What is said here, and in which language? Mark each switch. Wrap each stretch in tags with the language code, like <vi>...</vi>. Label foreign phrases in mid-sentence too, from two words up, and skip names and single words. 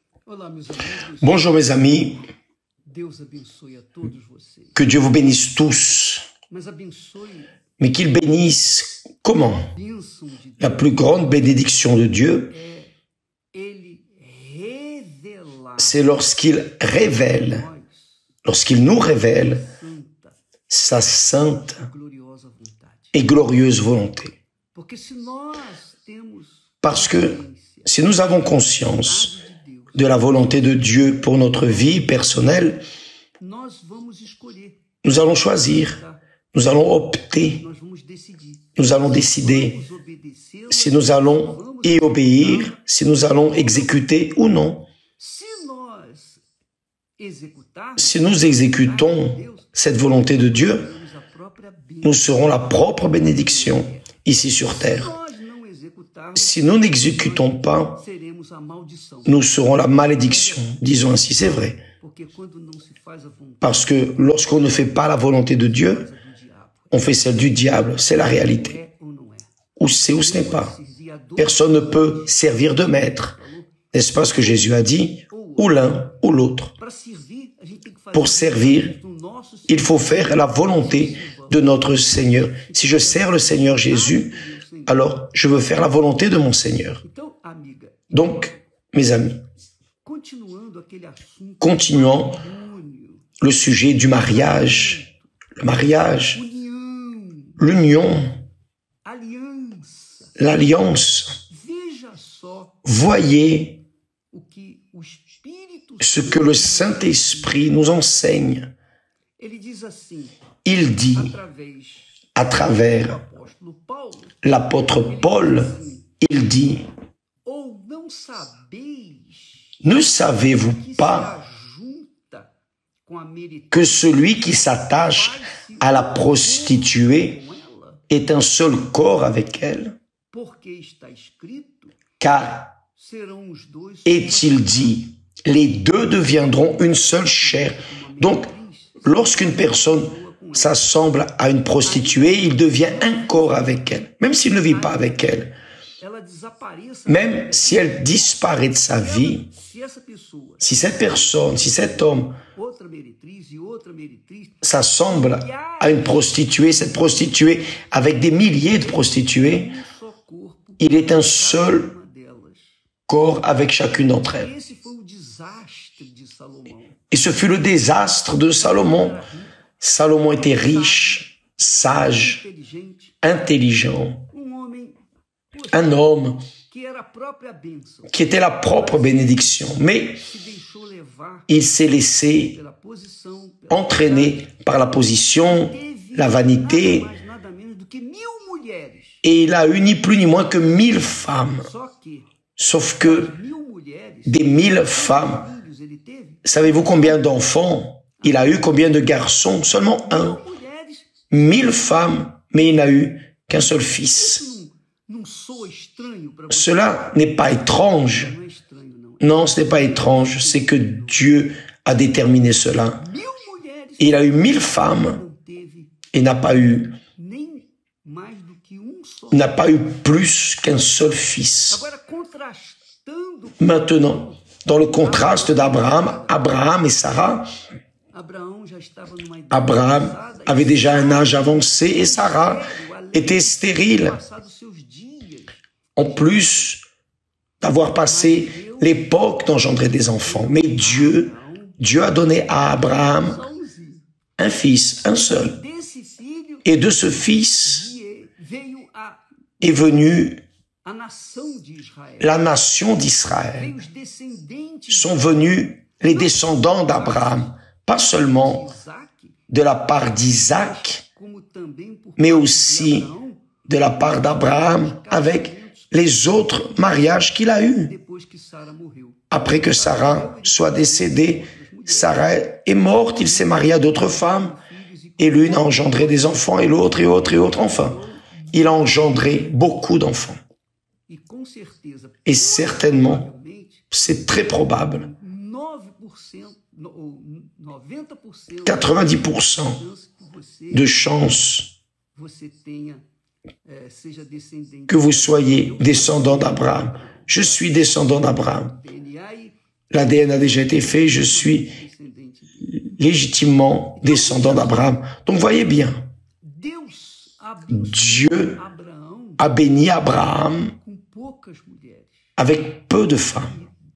<pt>Olá, meus amigos.</pt> <fr>Bonjour mes amis,</fr> <pt>Deus abençoe a todos vocês.</pt> <fr>que Dieu vous bénisse tous,</fr> <pt>Mas abençoe</pt> <fr>mais qu'il bénisse comment?</fr> <pt>a bênção de</pt> <fr>La</fr> <pt>Deus</pt> <fr>plus grande bénédiction de Dieu,</fr> <pt>é Ele revelar</pt> <fr>c'est lorsqu'il révèle,</fr> <pt>nós</pt> <fr>lorsqu'il nous révèle</fr> <pt>santa</pt> <fr>sa sainte</fr> <pt>e gloriosa vontade.</pt> <fr>et glorieuse volonté.</fr> <pt>Porque se nós temos</pt> <fr>Parce que</fr> <pt>consciência</pt> <fr>si nous avons conscience</fr> <pt>de Deus,</pt> <fr>de la volonté de Dieu pour notre vie personnelle,</fr> <pt>nós vamos escolher,</pt> <fr>nous allons choisir,</fr> <pt>tá?</pt> <fr>nous allons opter,</fr> <pt>Nós vamos decidir.</pt> <fr>nous allons décider</fr> <pt>Vamos obedecer</pt> <fr>si nous allons y obéir, si nous allons exécuter ou non.</fr> <pt>Se nós executarmos</pt> <fr>Si nous exécutons cette volonté de Dieu,</fr> <pt>teremos a própria bênção.</pt> <fr>nous serons la propre bénédiction ici sur</fr> <pt>Se</pt> <fr>terre.</fr> <pt>nós não executarmos,</pt> <fr>Si nous n'exécutons pas,</fr> <pt>seremos a maldição.</pt> <fr>nous serons la malédiction. Disons ainsi, c'est vrai.</fr> <pt>Porque quando não se faz a vontade</pt> <fr>Parce que lorsqu'on ne fait pas la volonté de Dieu,</fr> <pt>do diabo,</pt> <fr>on fait celle du diable. C'est la réalité.</fr> <pt>é ou não é?</pt> <fr>Ou c'est ou ce n'est pas.</fr> <pt>Servir a dois</pt> <fr>Personne ne peut servir de maître. N'est-ce pas ce que Jésus a dit? Ou l'un ou l'autre.</fr> <pt>para servir, a gente tem que fazer</pt> <fr>Pour servir,</fr> <pt>do nosso</pt> <fr>il faut faire la volonté de notre Seigneur. Si je sers le Seigneur Jésus, alors je veux faire la volonté de mon Seigneur.</fr> <pt>Então, amiga,</pt> <fr>Donc, mes amis,</fr> <pt>continuando aquele assunto</pt> <fr>continuons</fr> <pt>matrimônio,</pt> <fr>le sujet du mariage. Le mariage,</fr> <pt>união,</pt> <fr>l'union,</fr> <pt>aliança.</pt> <fr>l'alliance.</fr> <pt>Veja só</pt> <fr>Voyez</fr> <pt>o que o Espírito</pt> <fr>ce que le Saint-Esprit nous enseigne.</fr> <pt>ele diz assim,</pt> <fr>Il dit</fr> <pt>através</pt> <fr>à</fr> <pt>do</pt> <fr>travers</fr> <pt>apóstolo Paulo,</pt> <fr>l'apôtre Paul, il dit,</fr> <pt>ou não sabeis</pt> <fr>ne savez-vous</fr> <pt>que se</pt> <fr>pas</fr> <pt>ajunta com a meretriz</pt> <fr>que celui qui s'attache à la prostituée</fr> <pt>com ela,</pt> <fr>est un seul corps avec elle?</fr> <pt>porque está escrito,</pt> <fr>Car</fr> <pt>serão os dois</pt> <fr>est-il dit, les deux deviendront une seule chair. Donc, lorsqu'une personne s'assemble à une prostituée, il devient un corps avec elle, même s'il ne vit pas avec elle.</fr> <pt>ela desapareça,</pt> <fr>Même si elle disparaît de sa vie,</fr> <pt>se essa pessoa,</pt> <fr>si cette personne, si cet homme</fr> <pt>outra meretriz e outra meretriz,</pt> <fr>s'assemble à une prostituée, cette prostituée avec des milliers de prostituées,</fr> <pt>só corpo,</pt> <fr>il est un seul</fr> <pt>uma delas.</pt> <fr>corps avec chacune d'entre elles.</fr> <pt>Esse foi o desastre de Salomão.</pt> <fr>Et ce fut le désastre de Salomon. Salomon était riche, sage,</fr> <pt>Inteligente,</pt> <fr>intelligent,</fr> <pt>homem</pt> <fr>un homme</fr> <pt>que era a própria bênção,</pt> <fr>qui était la propre bénédiction. Mais</fr> <pt>se deixou levar</pt> <fr>il s'est laissé</fr> <pt>pela posição, pela</pt> <fr>entraîner par la position, la vanité,</fr> <pt>nada mais, nada menos do que 1000 mulheres.</pt> <fr>et il a eu ni plus ni moins que 1000 femmes.</fr> <pt>Só que</pt> <fr>Sauf que</fr> <pt>1000 mulheres,</pt> <fr>des 1000 femmes,</fr> <pt>filhos ele teve,</pt> <fr>savez-vous combien d'enfants? Il a eu combien de garçons? Seulement un.</fr> <pt>1000 mulheres.</pt> <fr>1000 femmes, mais il n'a eu qu'un seul fils.</fr> <pt>Isso não soa estranho para você?</pt> <fr>Cela n'est pas étrange.</fr> <pt>Não é estranho, não.</pt> <fr>Non, ce n'est pas étrange. C'est que Dieu a déterminé cela.</fr> <pt>1000 mulheres</pt> <fr>Il a eu 1000 femmes</fr> <pt>não teve</pt> <fr>et n'a pas eu</fr> <pt>mais do que só.</pt> <fr>n'a pas eu plus qu'un seul fils.</fr> <pt>Agora, contrastando</pt> <fr>Maintenant, dans le contraste d'Abraham, Abraham et Sarah,</fr> <pt>Abraão já estava numa idade</pt> <fr>Abraham</fr> <pt>avançada,</pt> <fr>avait déjà un âge avancé et Sarah était stérile.</fr> <pt>passado seus dias.</pt> <fr>En plus d'avoir passé l'époque d'engendrer des enfants. Mais Dieu a donné à Abraham</fr> <pt>Sãozinho.</pt> <fr>un fils, un seul.</fr> <pt>Desse filho</pt> <fr>Et de ce fils</fr> <pt>veio</pt> <fr>est venue</fr> <pt>a nação de Israel.</pt> <fr>la nation d'Israël.</fr> <pt>Veio os descendentes</pt> <fr>Sont venus les descendants d'Abraham, pas seulement</fr> <pt>de Isaac,</pt> <fr>de la part d'Isaac,</fr> <pt>como também por</pt> <fr>mais</fr> <pt>parte</pt> <fr>aussi</fr> <pt>de Abraão,</pt> <fr>de la part d'Abraham avec les autres mariages qu'il a eus.</fr> <pt>depois que Sara morreu.</pt> <fr>Après que Sarah soit décédée, Sarah est morte, il s'est marié à d'autres femmes, et l'une a engendré des enfants, et l'autre, et autre, et autre. Enfin, il a engendré beaucoup d'enfants.</fr> <pt>E com certeza,</pt> <fr>Et certainement,</fr> <pt>provavelmente,</pt> <fr>c'est très probable,</fr> <pt>9%, ou 90%</pt> <fr>90%</fr> <pt>chance que você,</pt> <fr>de chances</fr> <pt>você tenha, seja descendente</pt> <fr>que vous soyez descendant d'Abraham. Je suis descendant d'Abraham.</fr> <pt>DNA</pt> <fr>l'ADN a déjà été fait, je suis légitimement descendant d'Abraham. Donc voyez bien, Dieu a béni Abraham avec peu de femmes.</fr>